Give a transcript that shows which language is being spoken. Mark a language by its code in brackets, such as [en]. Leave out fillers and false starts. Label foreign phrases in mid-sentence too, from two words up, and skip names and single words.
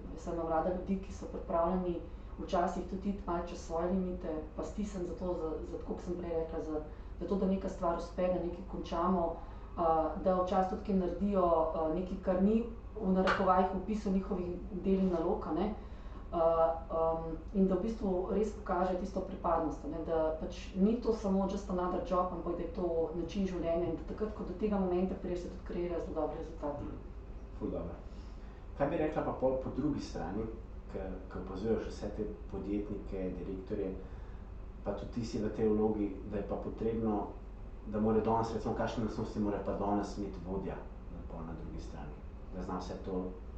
[sl] Jaz sem rada ljudi, ki so pripravljeni včasih tudi iti malo čez svoje limite, pa stisnem za to, tako kot sem prej rekla, za to, da neka stvar uspe, da nekaj končamo, da včasih tudi kaj naredijo, nekaj, kar ni v narekovajih v opisu njihovih del in nalog, ne. In da v bistvu res pokaže tisto pripadnost, ne, da pač ni to samo [en] just another job, [sl] ampak da je to način življenja in da takrat, ko do tega momenta priješ, se tudi kreirajo zelo dobri rezultati. Ful dobro. Kaj bi rekla pa pol po drugi strani, ko opazuješ vse te podjetnike, direktorje, pa tudi ti si v tej vlogi, da je pa potrebno, da mora danes, recimo, kakšne lastnosti mora pa danes imeti vodja na drugi strani, da zna vse to?